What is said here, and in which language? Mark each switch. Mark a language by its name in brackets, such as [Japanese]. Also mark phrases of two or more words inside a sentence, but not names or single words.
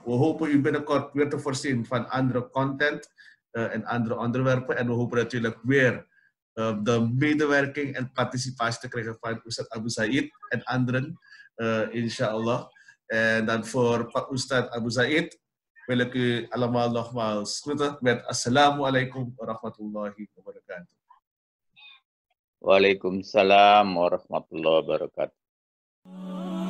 [Dutch] We hopen u binnenkort weer te voorzien van andere content en andere onderwerpen. En we hopen natuurlijk weer de medewerking en participatie te krijgen van Ustad Abu Zaid en anderen, inshallah. En dan voor Ustad Abu Zaid wil ik u allemaal nogmaals groeten met [Arabic] السلام عليكم ورحمة الله وبركاته. وعليكم السلام ورحمة الله وبركاته.